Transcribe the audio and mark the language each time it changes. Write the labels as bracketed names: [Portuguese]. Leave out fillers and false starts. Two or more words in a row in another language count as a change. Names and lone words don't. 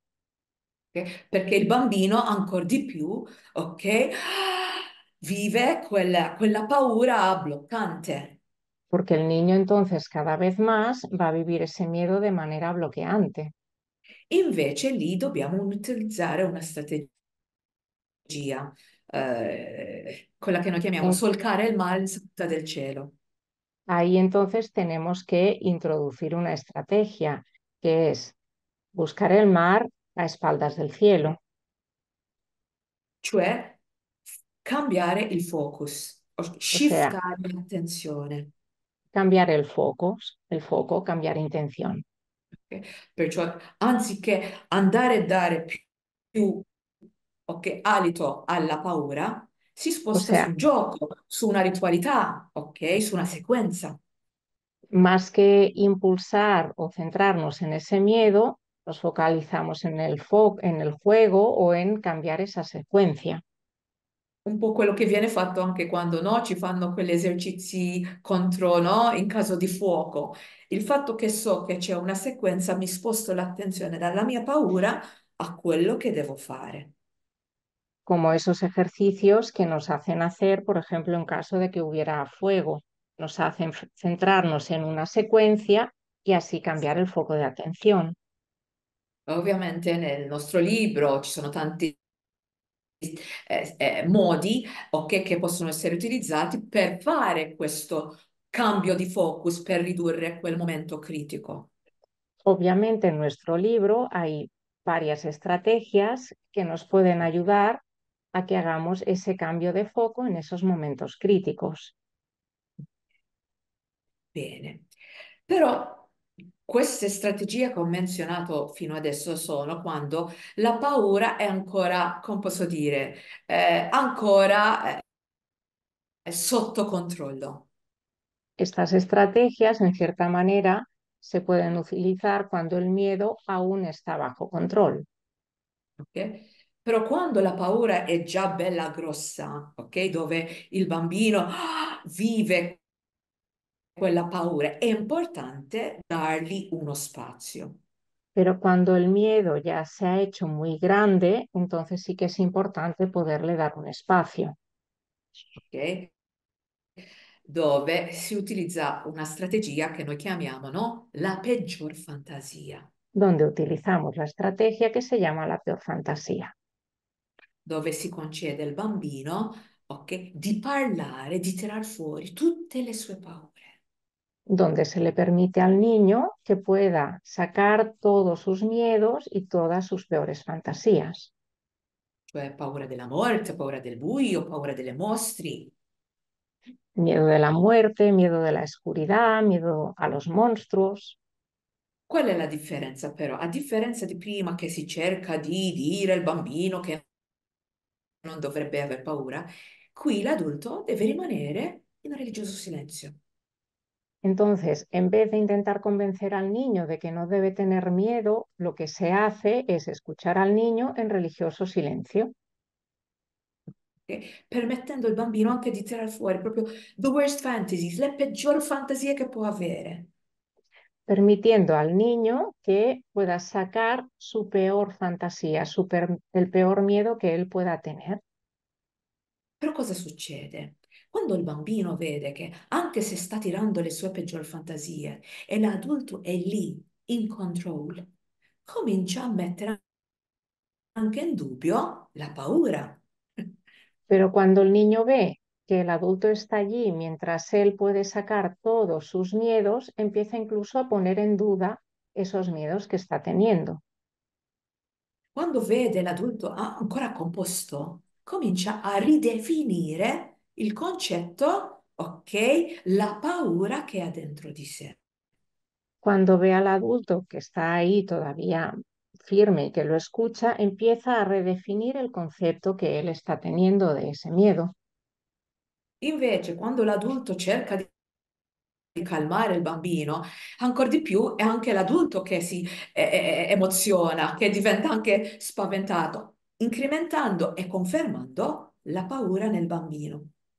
[Italian] Ok? Perché il bambino ancora di più, ok, vive quella paura bloccante. [Spanish] porque el niño entonces cada vez más va a vivir ese miedo de manera bloqueante. [Italian] Invece lì dobbiamo utilizzare una strategia, quella che noi chiamiamo En- solcare il mare in saputa del cielo. [Spanish] Ahí entonces tenemos que introducir una estrategia que es buscar el mar a espaldas del cielo, [Italian] Cioè cambiare il focus, o [Spanish] o sea, [Italian] shiftare l'attenzione. [Spanish] cambiar el foco, cambiar intención. [Italian] Ok? Perciò anziché andare a dare più, ok, alito alla paura, si [Spanish] O [Italian] sposta [Spanish] sea, [Italian] sul gioco, su una ritualità, ok, su una sequenza. [Spanish] más que impulsar o centrarnos en ese miedo, nos focalizamos en en el juego o en cambiar esa secuencia. [Italian] Un po' quello che viene fatto anche quando no, ci fanno quegli esercizi contro, no, in caso di fuoco. Il fatto che so che c'è una sequenza mi sposto l'attenzione dalla mia paura a quello che devo fare. [Spanish] Como esos ejercicios que nos hacen hacer, por ejemplo, en caso de que hubiera fuego, nos hacen centrarnos en una secuencia y así cambiar el foco de atención. [Italian] Ovviamente nel nostro libro ci sono tanti modi, ok, che possono essere utilizzati per fare questo cambio di focus, per ridurre quel momento critico. [Spanish] Obviamente en nuestro libro hay varias estrategias que nos pueden ayudar a que hagamos ese cambio de foco en esos momentos críticos. [Italian] Bene, però queste strategie che ho menzionato fino adesso sono quando la paura è ancora, come posso dire, ancora sotto controllo. [Spanish] Estas estrategias, en cierta manera, se pueden utilizar cuando el miedo aún está bajo control. [Italian] Ok? Però quando la paura è già bella grossa, ok? Dove il bambino vive quella paura, è importante dargli uno spazio, [Spanish] Pero cuando el miedo ya se ha hecho muy grande, entonces sí que es importante poderle dar un espacio, [Italian] ok? Dove si utilizza una strategia che noi chiamiamo, no? La peggior fantasia, [Spanish] donde utilizamos la estrategia que se llama la peor fantasía, [Italian] dove si concede al bambino, ok, di parlare, di tirar fuori tutte le sue paure. [Spanish] donde se le permite al niño que pueda sacar todos sus miedos y todas sus peores fantasías. [Italian] Cioè paura della morte, paura del buio, paura delle mostri. [Spanish] Miedo de la muerte, miedo de la oscuridad, miedo a los monstruos. [Italian] Qual è la differenza però? A differenza di prima che si cerca di dire al bambino che non dovrebbe aver paura, qui l'adulto deve rimanere in religioso silenzio. [Spanish] Entonces, en vez de intentar convencer al niño de que no debe tener miedo, lo que se hace es escuchar al niño en religioso silencio, [Italian] Ok? Permettendo al bambino anche di tirare fuori proprio [English] the worst fantasies, [Italian] le peggiori fantasie che può avere. [Spanish] permitiendo al niño que pueda sacar su peor fantasía, el peor miedo que él pueda tener. [Italian] Però cosa succede? Quando il bambino vede che anche se sta tirando le sue peggiori fantasie e l'adulto è lì [English] in control, [Italian] comincia a mettere anche in dubbio la paura. [Spanish] Pero cuando el niño ve que el adulto está allí mientras él puede sacar todos sus miedos, empieza incluso a poner en duda esos miedos que está teniendo. [Italian] Quando vede l'adulto ancora composto, comincia a ridefinire il concetto, ok, la paura che ha dentro di sé. [Spanish] Cuando ve al adulto que está ahí todavía firme y que lo escucha, empieza a redefinir el concepto que él está teniendo de ese miedo. [Italian] Invece, quando l'adulto cerca di calmare il bambino, ancora di più è anche l'adulto che si emoziona, che diventa anche spaventato, incrementando e confermando la paura nel bambino.